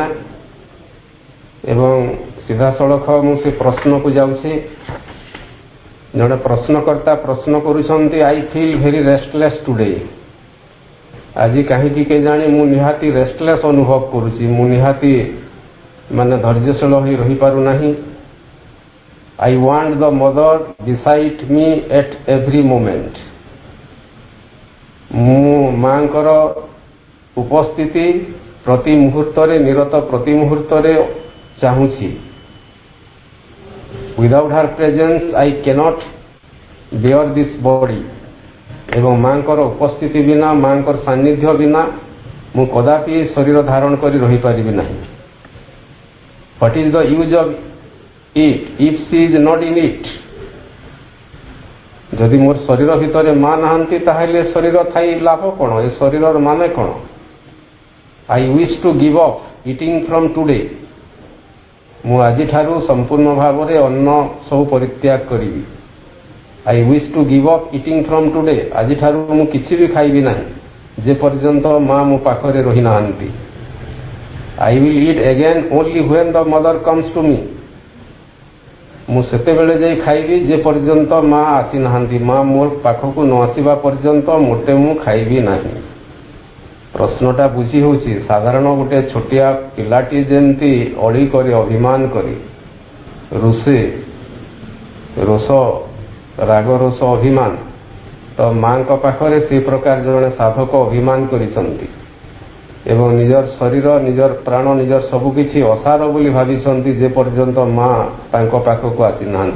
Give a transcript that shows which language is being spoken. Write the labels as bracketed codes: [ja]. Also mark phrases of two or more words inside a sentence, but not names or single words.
[or] ଏବଂ ସିଧାସଳଖ ମୁଁ ସେ ପ୍ରଶ୍ନକୁ ଯାଉଛି। ଜଣେ ପ୍ରଶ୍ନକର୍ତ୍ତା ପ୍ରଶ୍ନ କରୁଛନ୍ତି, [en] I feel very restless today. [or] ଆଜି କାହିଁକି କେଜାଣି ମୁଁ ନିହାତି ରେଷ୍ଟଲେସ୍ ଅନୁଭବ କରୁଛି, ମୁଁ ନିହାତି ଧୈର୍ଯ୍ୟଶୀଳ ହୋଇ ରହିପାରୁନାହିଁ। [en] I want the mother beside me at every moment. [or] ମୁଁ ମାଙ୍କର ଉପସ୍ଥିତି ପ୍ରତି ମୁହୂର୍ତ୍ତରେ, ନିରତ ପ୍ରତି ମୁହୂର୍ତ୍ତରେ ଚାହୁଁଛି। [en] without her presence I cannot bear this body [or] ଏବଂ ମାଙ୍କର ଉପସ୍ଥିତି ବିନା ମାଙ୍କର ସାନ୍ନିଧ୍ୟ ବିନା ମୁଁ କଦାପି ଶରୀର ଧାରଣ କରି ରହିପାରିବି ନାହିଁ। [en] What is the use of it if she is not in it? [or] ଯଦି ମୋର ଶରୀର ଭିତରେ ମା ନାହାନ୍ତି ତାହେଲେ ଶରୀର ଥାଇ ଲାଭ କ'ଣ? ଏ ଶରୀରର ମାନେ କ'ଣ? [en] I wish to give up eating from today. [or] ମୁଁ ଆଜିଠାରୁ ସମ୍ପୂର୍ଣ୍ଣ ଭାବରେ ଅନ୍ନ ସବୁ ପରିତ୍ୟାଗ କରିବି। [en] I wish to give up eating from today. [or] ଆଜିଠାରୁ ମୁଁ କିଛି ବି ଖାଇବି ନାହିଁ ଯେ ପର୍ଯ୍ୟନ୍ତ ମା ମୋ ପାଖରେ ରହିନାହାନ୍ତି। [en] I will eat again only when the mother comes to me. [or] ମୁଁ ସେତେବେଳେ ଯାଇ ଖାଇବି ଯେ ପର୍ଯ୍ୟନ୍ତ ମା ଆସିନାହାନ୍ତି। ମା ମୋ ପାଖକୁ ନ ଆସିବା ପର୍ଯ୍ୟନ୍ତ ମୋଟେ ମୁଁ ଖାଇବି ନାହିଁ। ପ୍ରଶ୍ନଟା ବୁଝି ହେଉଛି ସାଧାରଣ ଗୋଟେ ଛୋଟିଆ ପିଲାଟି ଯେମିତି ଅଳି କରି ଅଭିମାନ କରି ରୋଷ ରାଗ ରୋଷ ଅଭିମାନ ତ ମାଙ୍କ ପାଖରେ ସେ ପ୍ରକାର ଜଣେ ସାଧକ ଅଭିମାନ କରିଛନ୍ତି ଏବଂ ନିଜର ଶରୀର ନିଜର ପ୍ରାଣ ନିଜର ସବୁକିଛି ଅସାର ବୋଲି ଭାବିଛନ୍ତି ଯେ ପର୍ଯ୍ୟନ୍ତ ମା ତାଙ୍କ ପାଖକୁ ଆସିନାହାନ୍ତି।